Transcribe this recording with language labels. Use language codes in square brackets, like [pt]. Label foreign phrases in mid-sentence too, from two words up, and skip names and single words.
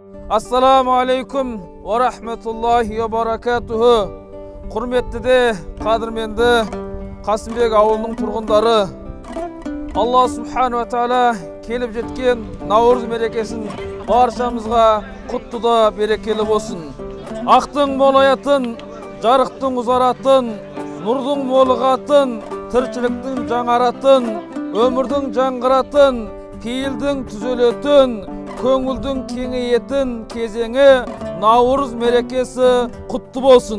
[ar] السلام عليكم ورحمة الله وبركاته. [kk] Құрметті қадірменді Қасымбек ауылының тұрғындары, [ar] الله سبحانه وتعالى [kk] келіп жеткен Наурыз мерекесін баршамызға құтты да берекелі болсын. Ақтың молаятын, жарықтың ұзаратын, нұрдың молығатын, тіршіліктің жаңаратын, өмірдің жаңғыратын, пейілдің түзелетін, көңілдің кеңейетін кезеңі Наурыз мерекесі құтты болсын.